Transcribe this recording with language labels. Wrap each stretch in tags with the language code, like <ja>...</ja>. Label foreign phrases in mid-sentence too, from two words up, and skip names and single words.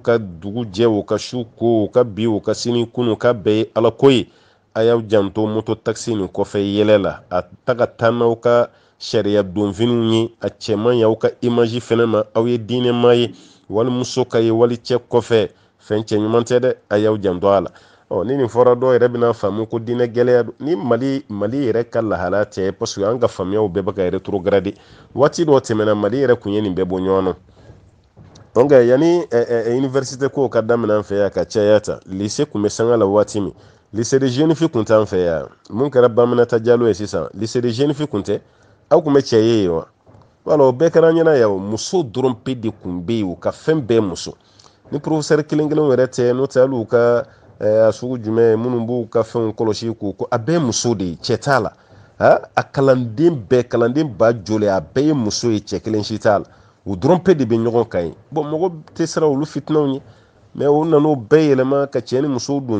<bm>ka dugu jɛ u ka su ko u ka bi u ka sini kunu ka bɛɛ ye ala ko ye a y'aw janto</bm> <fr>moto taxi</fr> <bm>nin kɔfɛ yɛlɛ la a ta ka taa n'aw ka sariya donfiniw ye a cɛman y'aw ka image fɛnɛ ma aw ye diinɛma ye walimuso ka ye wali cɛ kɔfɛ fɛn cɛ ɲuman tɛ dɛ a y'aw janto a la ni nin fɔra dɔw yɛrɛ bɛna faamu ko diinɛ gɛlɛya don ni mali yɛrɛ ka lahala tɛ</bm> <fr>parce que</fr> <bm>an ka faamuyaw bɛɛ bɛ ka rétrograde waati dɔ tɛmɛna mali yɛrɛ kun ye nin bɛɛ bɔ ɲɔgɔn na donc yani université ko ka daminɛ an fɛ yan ka caya ta lycée kun bɛ sanga la waati min</bm> <fr>lycée de jeune fille</fr> <bm>kun t'an fɛ yan mun kɛra Baminata Jalo ye sisan</bm> <fr>lycée de jeune fille</fr> <bm>kun tɛ aw kun bɛ cɛ ye yen wa wala o bɛɛ kɛra an ɲɛna yan muso dɔrɔn pe de kun bɛ yen u ka fɛn bɛɛ muso ni professeur kelen kelen yɛrɛ tɛ n'o tɛ hali u ka a sugu jumɛn minnu b'u ka fɛnw kɔlɔsi k'u ko a bɛɛ muso de ye cɛ t'a la a kalanden ba joli a bɛɛ ye muso ye cɛ kelen si t'a la u dɔrɔn pe de bɛ ɲɔgɔn kan ye bon mɔgɔ tɛ siran olu fitinaw ye mɛ o nan'o bɛɛ yɛlɛma ka cɛ ni musow don</bm>